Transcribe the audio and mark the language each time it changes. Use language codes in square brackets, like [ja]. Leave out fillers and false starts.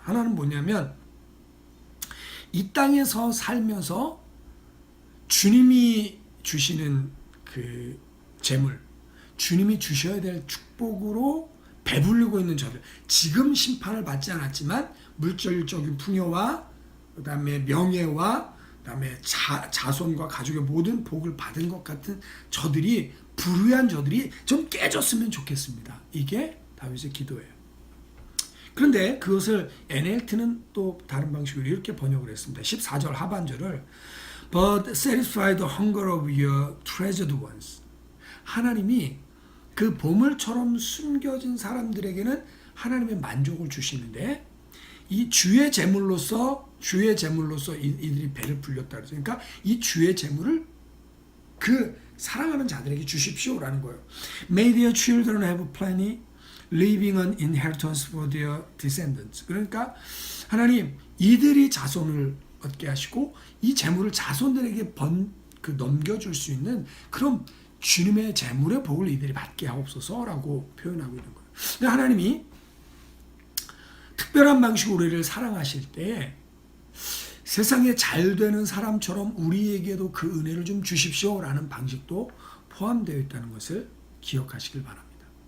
[ko] 하나는 뭐냐면, 이 땅에서 살면서 주님이 주시는 그 재물, 주님이 주셔야 될 축복으로 배불리고 있는 저들, 지금 심판을 받지 않았지만 물질적인 풍요와 그 다음에 명예와 그다음에 자손과 가족의 모든 복을 받은 것 같은 저들이, 불의한 저들이 좀 깨졌으면 좋겠습니다. 이게 다윗의 기도예요. 그런데 그것을 NLT는 또 다른 방식으로 이렇게 번역을 했습니다. 14절 하반절을 [en] But satisfy the hunger of your treasured ones. [ko] 하나님이 그 보물처럼 숨겨진 사람들에게는 하나님의 만족을 주시는데, 이 주의 재물로서 이들이 배를 불렸다 그러죠. 그러니까 이 주의 재물을 그 사랑하는 자들에게 주십시오라는 거예요. [en] May their children have plenty, leaving an inheritance for their descendants. [ko] 그러니까 하나님, 이들이 자손을 얻게 하시고 이 재물을 자손들에게 넘겨줄 수 있는 그런 주님의 재물의 복을 이들이 받게 하옵소서라고 표현하고 있는 거예요. 근데 하나님이 특별한 방식으로 우리를 사랑하실 때 세상에 잘 되는 사람처럼 우리에게도 그 은혜를 좀 주십시오라는 방식도 포함되어 있다는 것을 기억하시길 바랍니다.